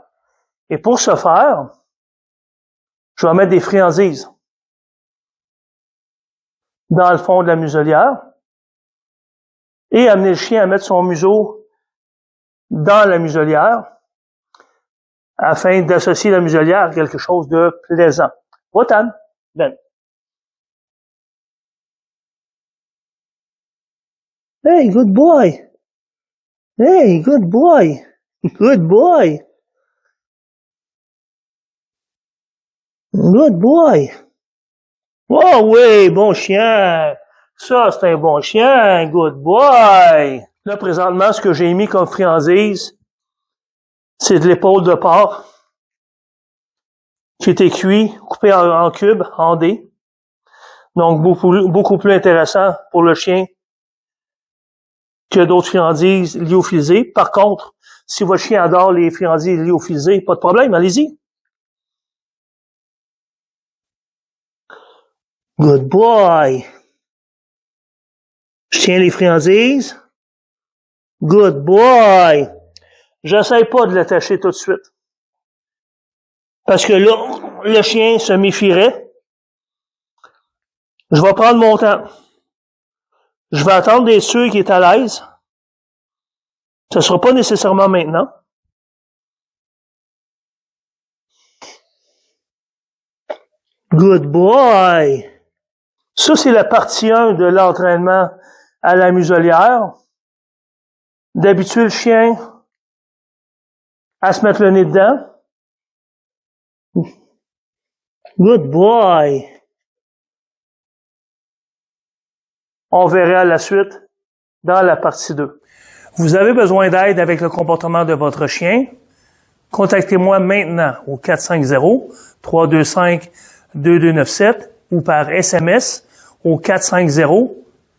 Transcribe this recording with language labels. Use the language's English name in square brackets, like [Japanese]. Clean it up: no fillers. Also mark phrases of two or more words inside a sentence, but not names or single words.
[French] Et pour ce faire, je vais mettre des friandises dans le fond de la muselière et amener le chien à mettre son museau dans la muselière afin d'associer la muselière à quelque chose de plaisant. Wotan, ben. [English] Hey, good boy. Hey, good boy. Good boy. Good boy. [French] Oh oui, bon chien. Ça, c'est un bon chien. [English] Good boy. [French] Là, présentement, ce que j'ai mis comme friandise, c'est de l'épaule de porc qui était cuit, coupé en cubes, en dés. Donc, beaucoup plus intéressant pour le chien que d'autres friandises lyophilisées. Par contre, si votre chien adore les friandises lyophilisées, pas de problème, allez-y. [English] Good boy. [French] Je tiens les friandises. [English] Good boy. [French] J'essaie pas de l'attacher tout de suite. Parce que là, le chien se méfierait. Je vais prendre mon temps. Je vais attendre d'être sûr qu'il est à l'aise. Ce ne sera pas nécessairement maintenant. [English] Good boy. [French] Ça, c'est la partie 1 de l'entraînement à la muselière. D'habituer le chien à se mettre le nez dedans. [English] Good boy. [French] On verra la suite dans la partie 2. Vous avez besoin d'aide avec le comportement de votre chien? Contactez-moi maintenant au 450-325-2297 ou par SMS au 450-809-1230.